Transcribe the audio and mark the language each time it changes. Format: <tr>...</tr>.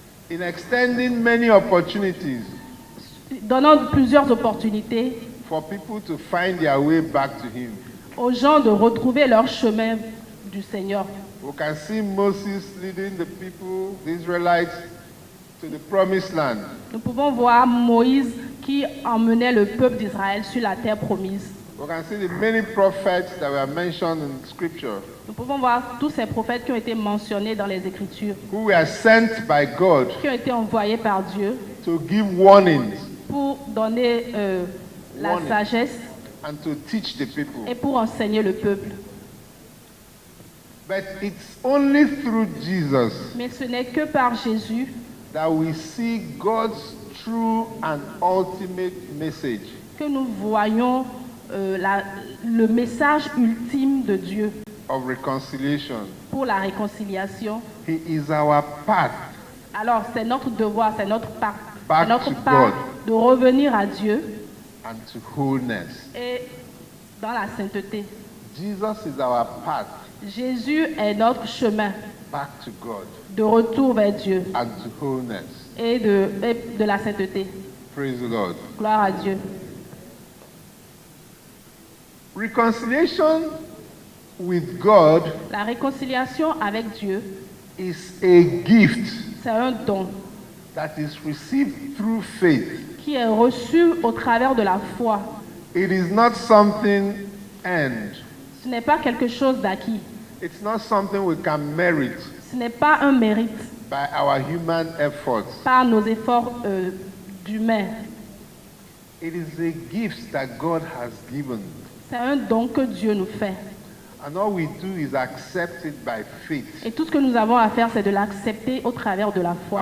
<en>in extending many opportunities</en> <fr>donnant plusieurs opportunités</fr> <en>for people to find their way back to Him.</en> <fr>aux gens de retrouver leur chemin du Seigneur.</fr> <en>We can see Moses leading the people, the Israelites, to the promised land.</en> <fr>Nous pouvons voir Moïse qui emmenait le peuple d'Israël sur la terre promise.</fr> <en>We can see the many prophets that were mentioned in Scripture</en> <fr>Nous pouvons voir tous ces prophètes qui ont été mentionnés dans les Écritures,</fr> <en>who were sent by God</en> <fr>qui ont été envoyés par Dieu</fr> <en>to give warnings</en> <fr>pour donner la</fr> <en>Warning.</en> <fr>sagesse</fr> <en>and to teach the people.</en> <fr>et pour enseigner le peuple.</fr> <en>But it's only through Jesus</en> <fr>Mais ce n'est que par Jésus</fr> <en>that we see God's true and ultimate message.</en> <fr>que nous voyons le message ultime de Dieu</fr> <en>Of reconciliation.</en> <fr>pour la réconciliation.</fr> <en>He is our path</en> <fr>Alors c'est notre devoir, c'est notre part,</fr> <en>Back</en> <fr>c'est notre</fr> <en>to</en> <fr>part</fr> <en>God.</en> <fr>de revenir à Dieu</fr> <en>and to wholeness.</en> <fr>et dans la sainteté.</fr> <en>Jesus is our path</en> <fr>Jésus est notre chemin</fr> <en>back to God</en> <fr>de retour vers Dieu</fr> <en>and to wholeness.</en> <fr>et de la sainteté.</fr> <en>Praise the Lord.</en> <fr>Gloire à Dieu.</fr> <en>Reconciliation with God</en> <fr>La réconciliation avec Dieu,</fr> <en>is a gift</en> <fr>c'est un don</fr> <en>that is received through faith.</en> <fr>qui est reçu au travers de la foi.</fr> <en>It is not something earned.</en> <fr>Ce n'est pas quelque chose d'acquis.</fr> <en>It's not something we can merit</en> <fr>Ce n'est pas un mérite</fr> <en>by our human efforts.</en> <fr>par nos efforts d'humains.</fr> <en>It is a gift that God has given.</en> <fr>C'est un don que Dieu nous fait.</fr> <en>And all we do is accept it by faith.</en> <fr>Et tout ce que nous avons à faire, c'est de l'accepter au travers de la foi.</fr>